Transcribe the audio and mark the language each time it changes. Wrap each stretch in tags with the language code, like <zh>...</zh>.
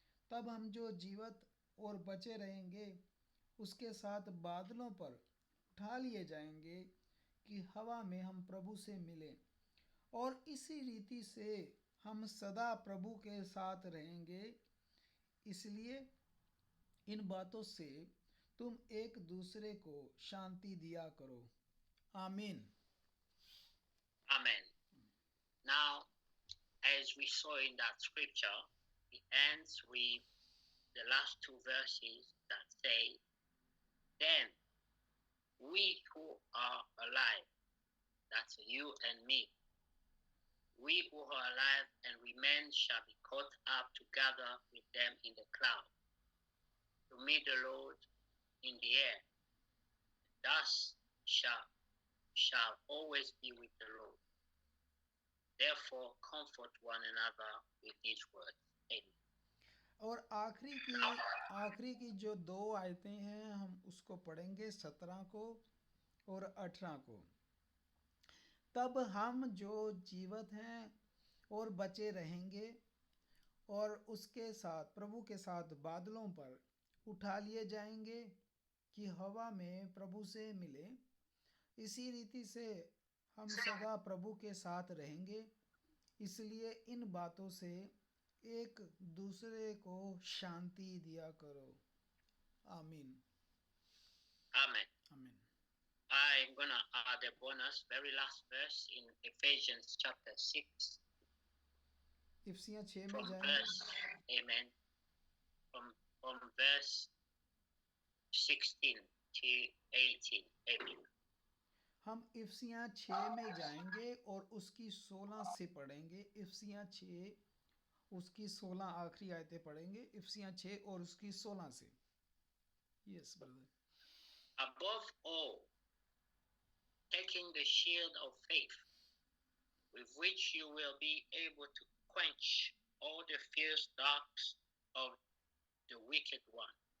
<hi>तब हम जो जीवित और बचे रहेंगे उसके साथ बादलों पर उठा लिए जाएंगे कि हवा में हम प्रभु से मिलें, और इसी रीति से हम सदा प्रभु के साथ रहेंगे। इसलिए इन बातों से तुम एक दूसरे को शांति दिया करो। आमीन।</hi> <en>Now, as we saw in that scripture, it ends with the last two verses that say, then we who are alive, that's you and me, we who are alive and remain shall be caught up together with them in the cloud to meet the Lord in the air. Thus shall always be with the Lord. Therefore, comfort one another with these words. Amen.</en> <hi>और आखिरी की जो 2 आयतें हैं हम उसको पढ़ेंगे 17 को और 18 को। तब हम जो जीवित हैं और बचे रहेंगे और उसके साथ प्रभु के साथ बादलों पर उठा लिए जाएंगे कि हवा में प्रभु से मिले। इसी रीति से हम सदा प्रभु के साथ रहेंगे। इसलिए इन बातों से एक दूसरे को शांति दिया करो। आमीन।</hi> <en>Amen.</en> <hi>आमीन।</hi> <en>I'm going to add a bonus, very last verse in Ephesians chapter 6.</en> <hi>इफिसियाँ 6 में</hi> <en>From</en> <hi>जाएंगे।</hi> <en>verse, amen, from verse 16 to 18. Amen.</en> <hi>हम इफिसियाँ 6 में जाएंगे और उसकी 16 से पढ़ेंगे। इफिसियाँ 6 उसकी 16 आखिरी आयतें पढ़ेंगे। इफिसियाँ 6 और उसकी 16 से।</hi> <en>Yes brother. Above all, taking the shield of faith, with which you will be able to quench all the fierce darts of the wicked one,</en>